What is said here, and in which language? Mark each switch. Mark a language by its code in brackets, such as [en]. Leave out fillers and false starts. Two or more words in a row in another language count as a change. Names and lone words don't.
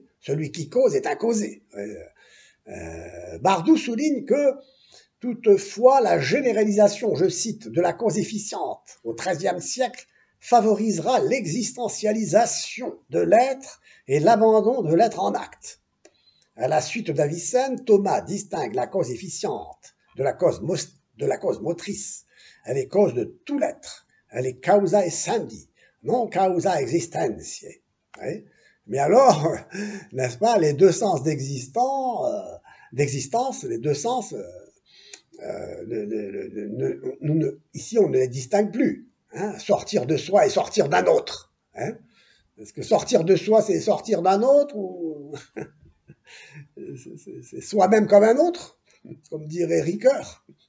[fr] Celui qui cause est un causé. Bardou souligne que toutefois, la généralisation, je cite, de la cause efficiente au XIIIe siècle favorisera l'existentialisation de l'être et l'abandon de l'être en acte. À la suite d'Avicenne, Thomas distingue la cause efficiente de la cause motrice. Elle est cause de tout l'être. Elle est [la] causa essendi, non causa existentiae. [fr] Oui. Mais alors, n'est-ce pas, les deux sens d'existence, les deux sens, ici on ne les distingue plus. Hein, sortir de soi et sortir d'un autre. Hein. Est-ce que sortir de soi, c'est sortir d'un autre ou c'est soi-même comme un autre, comme dirait Ricoeur.